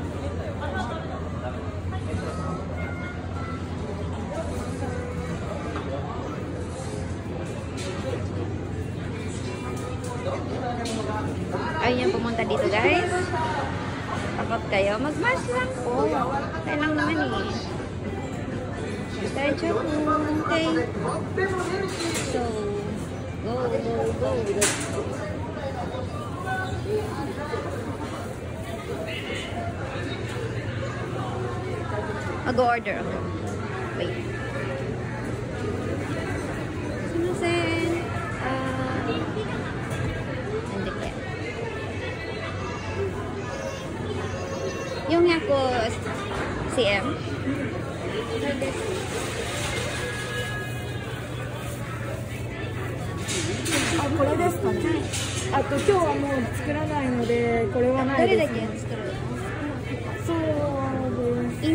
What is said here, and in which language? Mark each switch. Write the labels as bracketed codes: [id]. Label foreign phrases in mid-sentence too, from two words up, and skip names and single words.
[tl] Ayaw niyo pumunta dito, guys. Takot kayo. Mag-mask lang po. Tayo lang naman eh. Tayo joke mo. Okay. [en] So, go, go, go. [tl] Mag-order ako. Wait. Sumasen. Hindi kaya. Yung ako CM. [ja] あ、これですかね。あと今日はもう作らないので、これはないです、ね。どれだけ作るの？そうです。